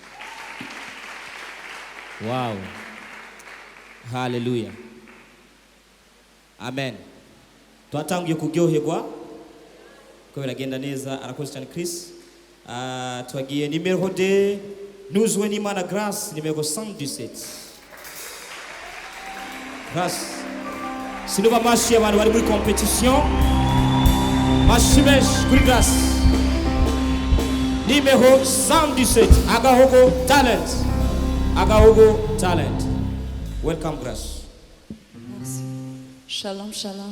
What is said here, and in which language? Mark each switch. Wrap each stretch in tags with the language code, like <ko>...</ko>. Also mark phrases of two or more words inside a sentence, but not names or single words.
<rw>Wow. Hallelujah. Amen. Twatangiye kuryoherwa ko biragenda neza arakoze cyane Chris. Twagiye numéro 2 nuzwe n'Imana Grâce numéro 117. Grâce. Sinuba amashyi abantu bari muri competition. Amashyi menshi kuri Grâce. numéro 117, Agahogo Talent. Agahogo Talent.</rw> <en>Welcome, Grace.</en> <fr>Merci.</fr> <he>Shalom, shalom.</he>